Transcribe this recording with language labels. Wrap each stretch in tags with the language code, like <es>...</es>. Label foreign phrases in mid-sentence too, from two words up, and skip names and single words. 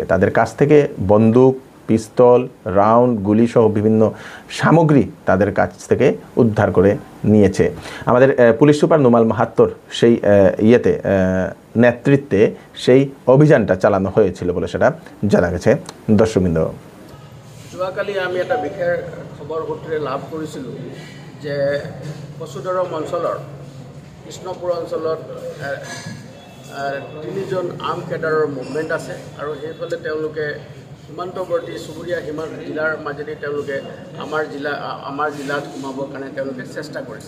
<bn>তাদের কাছ থেকে বন্দুক, পিস্তল, রাউন্ড, গুলি সহ বিভিন্ন সামগ্রী তাদের কাছ থেকে উদ্ধার করে নিয়েছে। আমাদের পুলিশ সুপার নুমাল মাহাত্তর সেই নেতৃত্বে সেই অভিযানটা চালানো হয়েছিল বলে সেটা জানা গেছে। দর্শকবৃন্দ,</bn> <as>যোৱাকালি আমি এটা বিশেষ খবৰ সূত্ৰে লাভ কৰিছিলোঁ যে কচুদৰম অঞ্চলৰ কৃষ্ণপুৰ অঞ্চলত 3 জন আৰ্ম কেডাৰৰ মুভমেণ্ট আছে আৰু সেইফালে তেওঁলোকে সীমান্তৱৰ্তী চুবুৰীয়া জিলাৰ মাজেদি তেওঁলোকে আমাৰ জিলাত সোমাবৰ কাৰণে তেওঁলোকে চেষ্টা কৰিছে।</as>